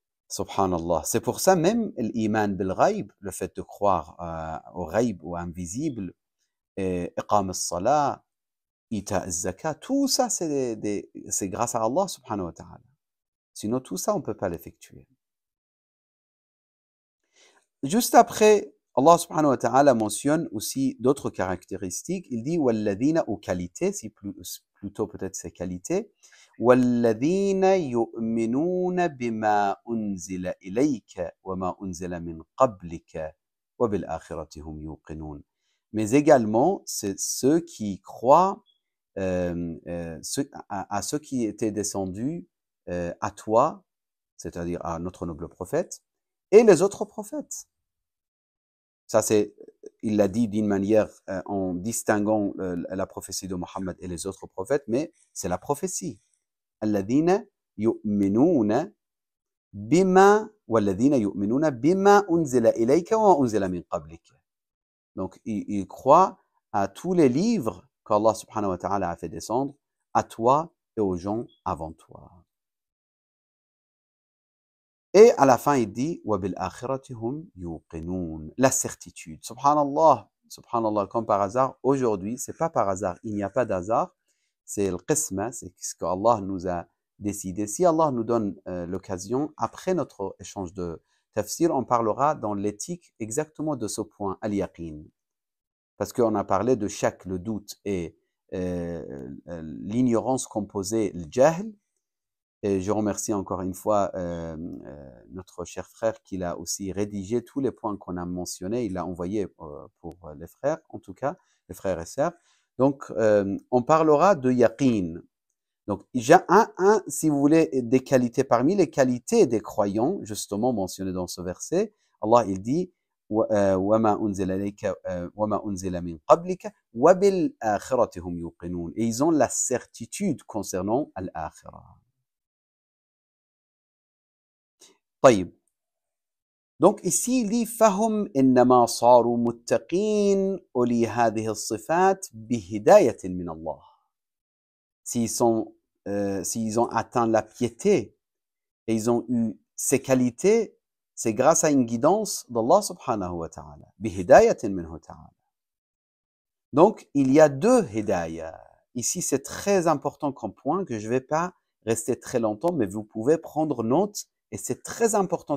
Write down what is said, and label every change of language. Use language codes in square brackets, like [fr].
[fr] Subhanallah. C'est pour ça même l'iman bil ghaib, le fait de croire au ghaib ou invisible, iqam as-salat, ita az-zakat, tout ça c'est grâce à Allah subhanahu wa ta'ala. Sinon tout ça on peut pas l'effectuer. Juste après, Allah subhanahu wa ta'ala mentionne aussi d'autres caractéristiques. Il dit walladhina, ou qualité, si plutôt peut-être c'est qualité. [ar] والذين يؤمنون بما أنزل إليك وما أنزل من قبلك وبالآخرة هم يوقنون. [fr] Mais également, c'est ceux qui croient à ceux qui étaient descendus à toi, c'est-à-dire à notre noble prophète, et les autres prophètes. Ça, c'est, il l'a dit d'une manière en distinguant la prophétie de Mohammed et les autres prophètes, mais c'est la prophétie. [ar] الذين يؤمنون بما والذين يؤمنون بما أنزل إليك وما أنزل من قبلك. [fr] Donc, ils croient à tous les livres qu'Allah subhanahu wa ta'ala a fait descendre à toi et aux gens avant toi. Et à la fin, il dit [ar] وَبِالْآخِرَةِ هُمْ يُوقِنُونَ. [fr] La certitude. Subhanallah, subhanallah, comme par hasard, aujourd'hui, c'est pas par hasard, il n'y a pas d'hasard. C'est le qisma, c'est ce qu'Allah nous a décidé. Si Allah nous donne l'occasion, après notre échange de tafsir, on parlera dans l'éthique exactement de ce point, al-yaqin. Parce qu'on a parlé de shak, le doute, et l'ignorance composée, le jahl. Et je remercie encore une fois notre cher frère qui a aussi rédigé tous les points qu'on a mentionnés. Il l'a envoyé pour les frères, en tout cas, les frères et sœurs. Donc, on parlera de yaqin. Donc, j'ai si vous voulez, des qualités parmi les qualités des croyants, justement mentionnées dans ce verset. Allah, il dit, [ar] وما أنزل إليك وما أنزل من قبلك وبالآخرة هم يوقنون. [fr] Et ils ont la certitude concernant l'آخرة. [ar] طيب. [fr] Donc ici il dit [ar] فهم إنما صاروا متقين أولي هذه الصفات بهداية من الله. [fr] S'ils ont atteint la piété et ils ont eu ces qualités, c'est grâce à une guidance d'Allah subhanahu wa ta'ala. [ar] Bihidayatin minhu ta'ala. [fr] Donc, il y a deux hidayah. Ici, c'est très important comme point que je ne vais pas rester très longtemps, mais vous pouvez prendre note et c'est très important.